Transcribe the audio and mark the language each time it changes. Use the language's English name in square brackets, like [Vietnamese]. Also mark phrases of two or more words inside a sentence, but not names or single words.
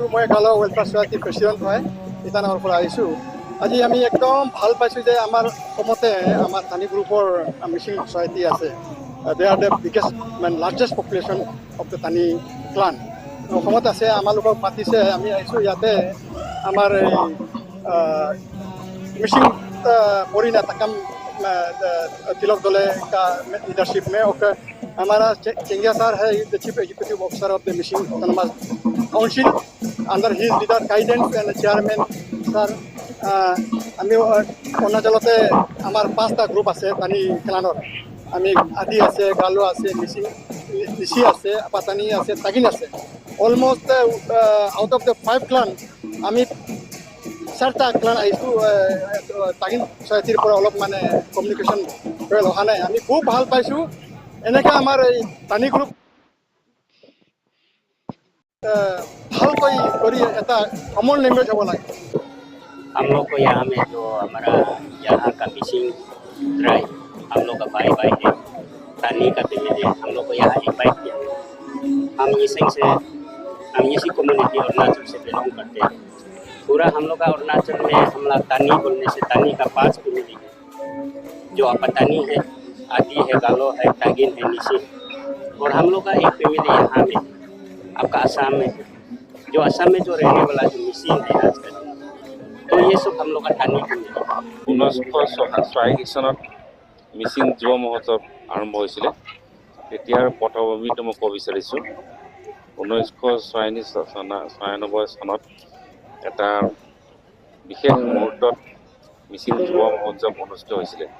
[Assamese] মই গাঁও ৱেলফেয়াৰ ছ'চাইটিৰ প্ৰেচিডেণ্ট হয়, ইটানগৰৰ পৰা আহিছোঁ। আজি আমি একদম ভাল পাইছোঁ যে আমাৰ অসমতে আমাৰ ধানী গ্ৰুপৰ মিচিং ছ'চাইটি আছে। [English] they are the biggest largest population of the Dhani clan [Assamese] অসমত আছে। আমালোকক মাতিছে, আমি আহিছোঁ ইয়াতে। আমাৰ এই [Hindi] मिसिंग मोरिना तकम तिलक दले का लीडरशिप में और हमारा चेंगिया सर है [English] the chief executive officer of the Mising Autonomous Council under his leader guidance and chairman sir [Assamese] আমি অৰুণাচলতে আমাৰ 5টা গ্ৰুপ আছে পানী ক্লানৰ। আমি আদি আছে, গালো আছে, মিচিং নিচি আছে, পাতানি আছে, তাগিন আছে। [English] almost out of the 5 clan [Assamese] আমি 4টা ক্লান আহিছোঁ। তাগিন ছ'চাইটিৰ পৰা অলপ মানে কমিউনিকেশ্যন কৰি অহা নাই। আমি খুব ভাল পাইছোঁ। এনেকৈ আমাৰ এই পানী গ্ৰুপ ভালকৈ কৰি এটা [English] common language [Assamese] হ'ব লাগে। [Hindi] हम लोग को यहाँ में जो हमारा यहाँ का मिसिंग ट्राइब हम लोग का भाई भाई है, तानी का फैमिली है, हम लोग को यहाँ इन्वाइट किया। हम इसी कम्युनिटी अरुणाचल से बिलोंग करते हैं। पूरा हम लोग का अरुणाचल में हम लोग तानी बोलने से तानी का 5 फैमिली है, जो अपतानी है, आदि है, गालो है, तागिन है, निशी है। और हम लोग का एक फैमिली यहाँ में आपका आसाम में है, जो आसाम में जो रहने वाला जो मिसिंग है आजकल, तो ये सब हम लोग का तानी फैमिली। [Assamese] 1986 চনত মিচিং যুৱ মহোৎসৱ আৰম্ভ হৈছিলে। তেতিয়াৰ পটভূমিটো মই ক'ব বিচাৰিছোঁ। 1996 চনত এটা বিশেষ মুহূৰ্তত মিচিং যুৱ মহোৎসৱ অনুষ্ঠিত হৈছিলে।